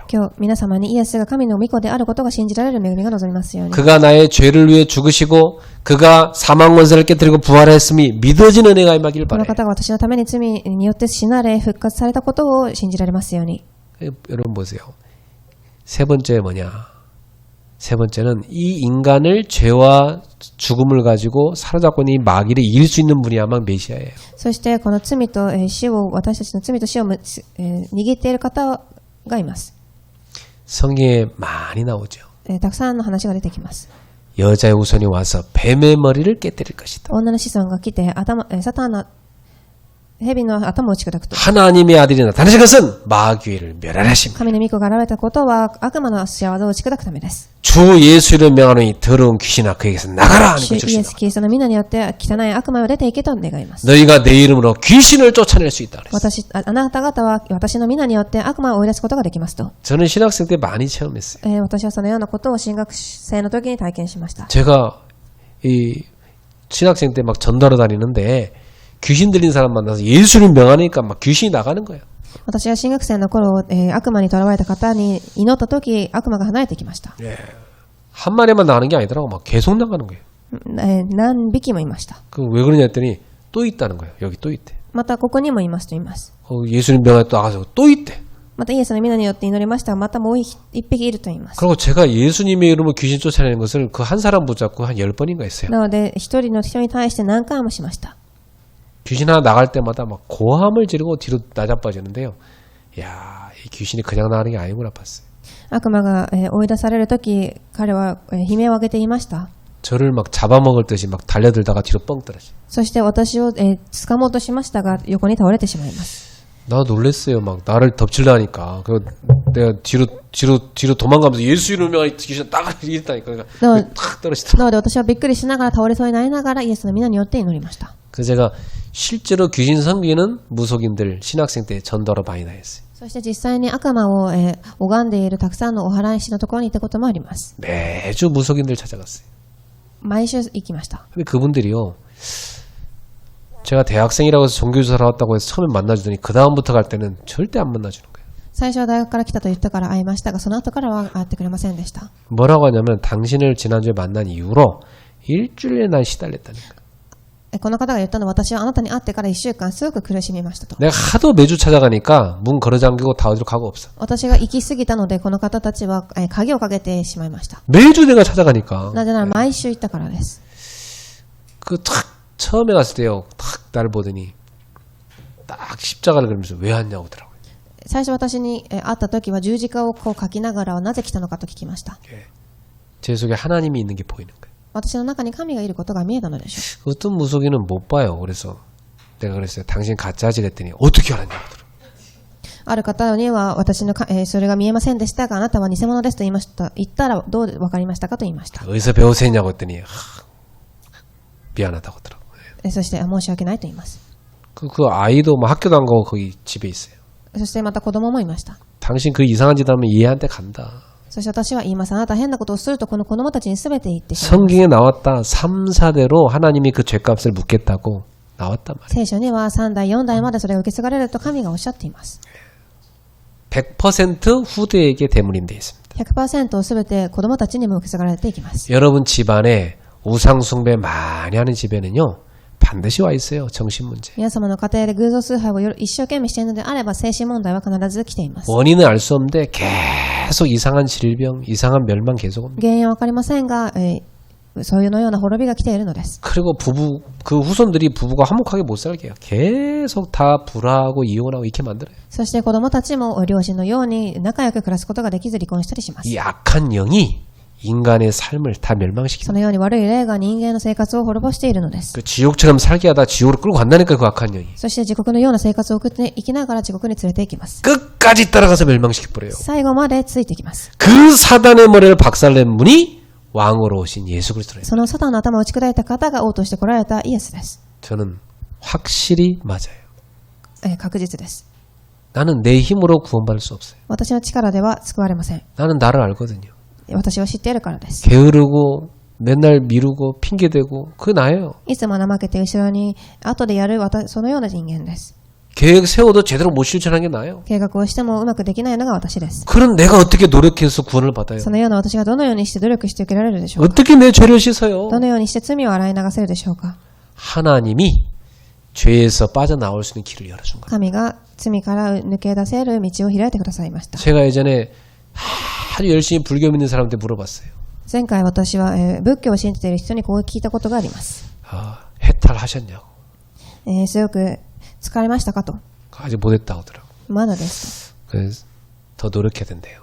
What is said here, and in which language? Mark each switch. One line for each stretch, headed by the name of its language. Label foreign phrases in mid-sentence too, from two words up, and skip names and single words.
Japanese: 今日皆様にイエスが神の御子であることが信じられる恵みが望みますように。
Korean: 그가 나의 죄를 위해 죽으시고 그가 사망 원세를 깨뜨리고 부활했음이 믿어진 은혜가 임하길
Japanese: この
Korean: 바라요.
Japanese: 方が私のために罪によって死なれ復活されたことを信じられますように。
Korean: 여러분 보세요. 세 번째 뭐냐? 세 번째는 이 인간을 죄와 죽음을 가지고 사로잡고 있는 이 마귀를 이길 수 있는 분이야만 메시아예요.
Japanese: そしてこの罪と死を、私たちの罪と死を握っている方がいます。
Korean: 성경에 많이 나오죠.
Japanese: たくさんの話が出てきます。
Korean: 여자의 후손이 와서 뱀의 머리를 깨뜨릴 것이다.
Japanese: 女の子孫が来てサタンの蛇の頭を打ち砕くと。
Korean: 하나님의 아들이 나타나신 것은 마귀를 멸하라 하십니다.
Japanese: 神の御子が現れたことは悪魔の仕業を打ち砕くためです。
Korean: 주 예수를 명하노니 더러운 귀신아 그에게서 나가라 하는
Japanese: 主イエ
Korean: 것입니다.
Japanese: スキリストの皆によって汚い悪魔を出ていけと願います。
Korean: 너희가 내 이름으로 귀신을 쫓아낼 수 있다. 그랬어요.
Japanese: あなた方は私の皆によって悪魔を追い出すことができますと。
Korean: 저는 신학생 때 많이 체험했어요.
Japanese: 私はそのようなことを新学生の時に体験しました。
Korean: 제가 이 신학생 때 막 전도하러 다니는데 귀신 들린 사람 만나서 예수를 명하니까 막 귀신이 나가는 거예요.
Japanese: 私は新学生の頃、悪魔に囚われた方に祈った時悪魔が離れてきました。
Korean: 예. 한 마리만 나가는 게 아니더라고. 막 계속 나가는 거예요.
Japanese: 何匹もいました。
Korean: 그 왜 그러냐 했더니 또 있다는 거예요. 여기 또 있대.
Japanese: またここにもいますと言います。
Korean: 예수님 명하에 또 나가서 또 있대.
Japanese: またイエスの皆によって祈りましたが、またもう一匹いると言います。
Korean: 그리고 제가 예수님의 이름으로 귀신 쫓아내는 것을 그 한 사람 붙잡고 한 10번인가 했어요.
Japanese: なので一人の人に対して何回もしました。
Korean: 귀신 하나 나갈 때마다 막 고함을 지르고 뒤로 나자빠지는데요. 야, 이 귀신이 그냥 나가는 게 아니구나 봤어요.
Japanese: 悪魔が追い出される時、彼は悲鳴を上げていました。
Korean: 저를 막 잡아먹을 듯이 막 달려들다가 뒤로 뻥 떨어져.
Japanese: そして私を掴もうとしましたが横に倒れてしまいます。
Korean: 나 놀랬어요. 막 나를 덮치려니까. 그리고 내가 뒤로 도망가면서 예수 이름으로 귀신 딱 이랬다니까. 그러니까 탁 떨어지더라고요.
Japanese: なので私はびっくりしながら倒れそうになりながらイエスの皆によって祈りました。
Korean: 그래서 제가 실제로 귀신 섬기는 무속인들 신학생 때 전도하러 많이 다녔어요.
Japanese: そして実際に悪魔を拝んでいるたくさんのお祓い師のところに行ったこともあります。
Korean: 매주 무속인들 찾아갔어요.
Japanese: 毎週行きました。
Korean: 근데 그분들이요. 제가 대학생이라고 해서 종교조사를 왔다고 해서 처음에 만나주더니 그 다음부터 갈 때는 절대 안 만나주는 거예요.
Japanese: 最初は大学から来たと言ったから会いましたが、その後からは会ってくれませんでした。
Korean: 뭐라고 하냐면 당신을 지난주에 만난 이후로 일주일에 난 시달렸다는 거예요.
Japanese: この方が言ったのは私はあなたに会ってから1週間すごく苦しみましたと。
Korean: 내가 하도 매주 찾아가니까 문 걸어 잠기고 다 어디로 가고 없어.
Japanese: 私が行き過ぎたのでこの方たちは鍵をかけてしまいました。
Korean: 매주 내가 찾아가니까.
Japanese: なぜなら毎週行ったからです。
Korean: 그 탁 처음에 갔을 때요. 탁 나를 보더니 딱 십자가를 그리면서 왜 왔냐고 하더라고요.
Japanese: 最初私に会った時は十字架をこう書きながらなぜ来たのかと聞きました。
Korean: 제 속에 하나님이 있는 게 보이는 거예요.
Japanese: 私の中に神がいることが見えたのでしょう。
Korean: 어떤 무속인은 못 봐요. 그래서 내가 그랬어요. 당신 가짜지 그랬더니 어떻게 알았냐고 하더라고요.
Japanese: ある方には私のそれが見えませんでしたがあなたは偽物ですと言いました。言ったらどう分かりましたかと言いました。
Korean: 어디서 배우셨냐고 했더니 미안하다고 하더라고요.
Japanese: そして申し訳ないと言います。
Korean: 그 아이도 뭐 학교도 안 가고 거기 집에 있어요.
Japanese: そしてまた子供もいました。
Korean: 당신 그 이상한 짓 하면 얘한테 간다.
Japanese: そして私は言います。あなた変なことをするとこの子供たちに全て言ってしまいます。
Korean: 성경에 나왔다. 3, 4대로 하나님이 그 죄값을 묻겠다고 나왔단 말이에요.
Japanese: 聖書には3代4代までそれが受け継がれると神がおっしゃっています。
Korean: 100% 후대에게 대물림 되어 있습니다.
Japanese: 100% 全て子供たちにも受け継がれていきます。
Korean: 여러분 집안에 우상 숭배 많이 하는 집에는요. 반드시 와 있어요. 정신 문제.
Japanese: 皆様の家庭で偶像崇拝を一生懸命しているのであれば精神問題は必ず来ています。
Korean: 원인은 알 수 없는데 계속 이상한 질병, 이상한 멸망 계속 옵니다.
Japanese: 原因はわかりませんが、そういうのような滅びが来ているのです。
Korean: 그리고 그 후손들이 부부가 화목하게 못 살게 해요. 계속 다 불화하고 이혼하고 이렇게 만들어요.
Japanese: そして子供たちも両親のように仲良く暮らすことができず離婚したりします。
Korean: 이 악한 영이 인간의 삶을 다
Japanese: そ
Korean: 멸망시킵니다.
Japanese: のように悪い霊が人間の生活を滅ぼしているのです。
Korean: 그 지옥처럼 살게 하다 지옥으로 끌고 간다니까 그 악한 영이.
Japanese: そして地獄のような生活を送って生きながら地獄に連れて行きます。
Korean: 끝까지 따라가서 멸망시켜버려요.
Japanese: 最後までついてきます。
Korean: 그 사단의 머리를 박살낸 분이 왕으로 오신 예수 그리스도예요.
Japanese: そのサタンの頭を打ち砕いた方が王として来られたイエスです。
Korean: 저는 확실히 맞아요.
Japanese: 確実です。
Korean: 나는 내 힘으로 구원받을 수 없어요.
Japanese: 私の力では救われません。
Korean: 나는 나를 알거든요.
Japanese: 私は知っているからです。
Korean: 게으르고 맨날 미루고 핑계대고 그게 나예요.
Japanese: いつも怠けて後ろに後でやるそのような人間です。
Korean: 계획 세워도 제대로 못 실천한 게 나예요.
Japanese: 計画をしてもうまくできないのが私です。
Korean: 그런 내가 어떻게 노력해서 구원을 받아요?
Japanese: そのような私がどのようにして努力して受けられるでしょうか。
Korean: 어떻게 내 죄를 씻어요?
Japanese: どのようにして罪を洗い流せるでしょうか。
Korean: 하나님이 죄에서 빠져나올 수 있는 길을 열어준 거예요.
Japanese: 神が罪から抜け出せる道を開いてくださいました。
Korean: 제가 예전에 아주 열심히 불교 믿는 사람한테 물어봤어요.
Japanese: 前回私は、仏教を信じている人にこう聞いたことがあります。
Korean: 해탈하셨냐고.
Japanese: すごく疲れましたかと。
Korean: 아직 못했다고 하더라고요.
Japanese: まだですと。
Korean: 그래서 더 노력해야 된대요.